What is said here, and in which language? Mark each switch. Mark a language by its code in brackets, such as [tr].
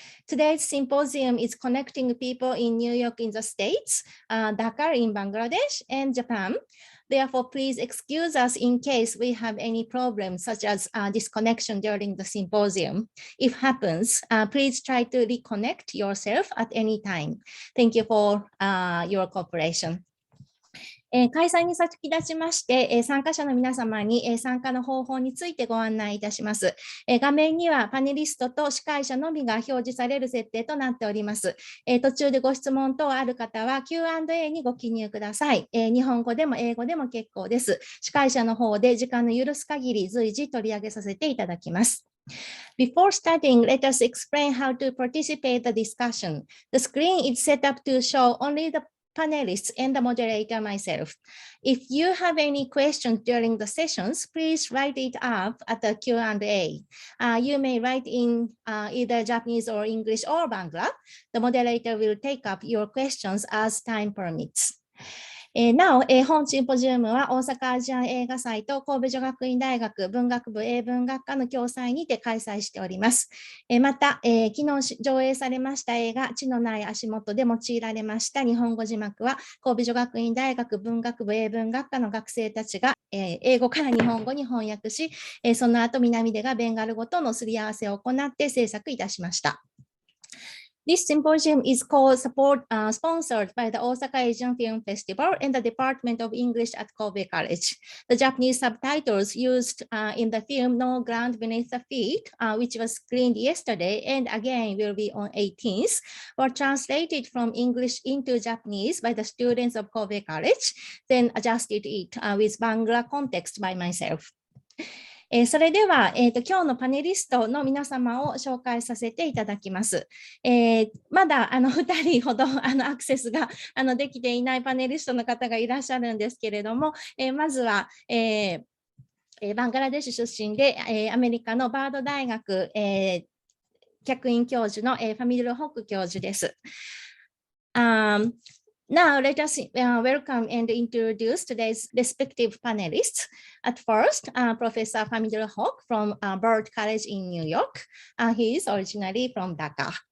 [en] Today's symposium is connecting people in New York in the States, Dhaka in Bangladesh, and Japan. Therefore, please excuse us in case we have any problems such as disconnection during the symposium. If happens, please try to reconnect yourself at any time. Thank you for your cooperation. [ja] 開催に先立ちまして、参加者の皆様に、参加の方法についてご案内いたします。画面にはパネリストと司会者のみが表示される設定となっております。途中でご質問等ある方は Q&A にご記入ください。日本語でも英語でも結構です。司会者の方で時間の許す限り随時取り上げさせていただきます。 [en] Before starting, let us explain how to participate in the discussion. The screen is set up to show only the panelists and the moderator myself. If you have any questions during the sessions, please write it up at the Q&A. You may write in either Japanese or English or Bangla. The moderator will take up your questions as time permits. [ja] なお、本シンポジウムは大阪アジアン映画祭と神戸女学院大学文学部英文学科の共催にて開催しております。また、昨日上映されました映画地のない足元で用いられました日本語字幕は神戸女学院大学文学部英文学科の学生たちが英語から日本語に翻訳し、その後南出がベンガル語とのすり合わせを行って制作いたしました。 [en] This symposium is sponsored by the Osaka Asian Film Festival and the Department of English at Kobe College. The Japanese subtitles used in the film No Ground Beneath the Feet, which was screened yesterday and again will be on 18th, were translated from English into Japanese by the students of Kobe College, then adjusted it with Bangla context by myself. [ja] それでは、今日のパネリストの皆様を紹介させていただきます。まだ2人ほどアクセスができていないパネリストの方がいらっしゃるんですけれども、まずは、バングラデシュ出身で、アメリカのバード大学、客員教授の、ファミドゥル・ホック教授です。 [en] Now, let us welcome and introduce today's respective panelists. At first, Professor Fahmidul from Bard College in New York. He is originally from Dhaka.